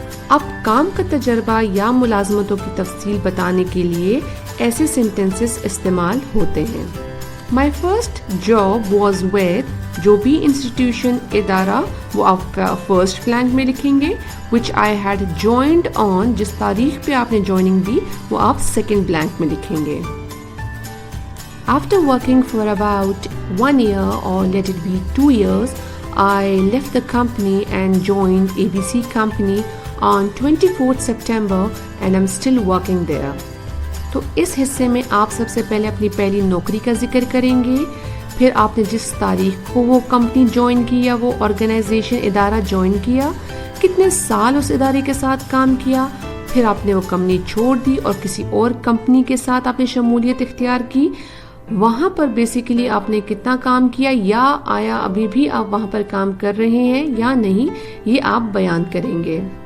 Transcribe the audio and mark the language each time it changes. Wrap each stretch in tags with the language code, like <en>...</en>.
<ur>اب کام کا تجربہ یا ملازمتوں کی تفصیل بتانے کے لیے ایسے سینٹنسز استعمال ہوتے ہیں.</ur> <en>My first job was with</en> <ur>جو بھی انسٹیٹیوشن ادارہ وہ آپ فرسٹ بلینک میں لکھیں گے,</ur> <en>which I had joined on</en> <ur>جس تاریخ پہ آپ نے جوائننگ دی وہ آپ سیکنڈ بلینک میں لکھیں گے.</ur> <en>After working for about 1 year or let it be 2 years, I left the company and joined ABC Company on 24th September and I'm still working there.</en> <ur>تو اس حصے میں آپ سب سے پہلے اپنی پہلی نوکری کا ذکر کریں گے, پھر آپ نے جس تاریخ کو وہ کمپنی جوائن کی یا وہ آرگنائزیشن ادارہ جوائن کیا, کتنے سال اس ادارے کے ساتھ کام کیا, پھر آپ نے وہ کمپنی چھوڑ دی اور کسی اور کمپنی کے ساتھ آپ نے شمولیت اختیار کی, وہاں پر بیسیکلی آپ نے کتنا کام کیا یا آیا ابھی بھی آپ وہاں پر کام کر رہے ہیں یا نہیں, یہ آپ بیان کریں گے.</ur>